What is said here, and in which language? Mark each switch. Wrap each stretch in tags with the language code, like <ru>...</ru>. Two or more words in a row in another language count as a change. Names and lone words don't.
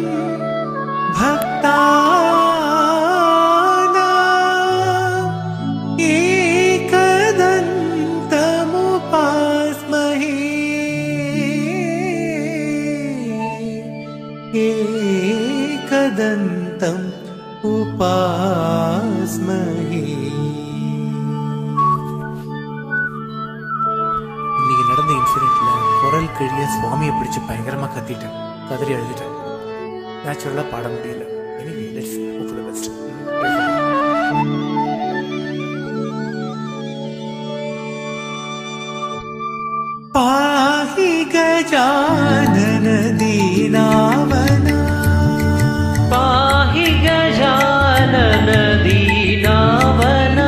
<sa>भक्तानां एकदन्तमुपास्महे एकदन्तम् उपास्महे।</sa> <ta>இன்னைக்கு நடந்த இன்சிடென்ட்ல குரல் கிழிய சுவாமியை பிடிச்சு பயங்கரமா கத்திட்டேன், கதறி எழுதிட்டேன். நேச்சுரலா பாட முடியல.</ta> <en>Anyway let's hope for the best.</en> <sa>पाहि गजानन दीनावना पाहि गजानन दीनावना</sa>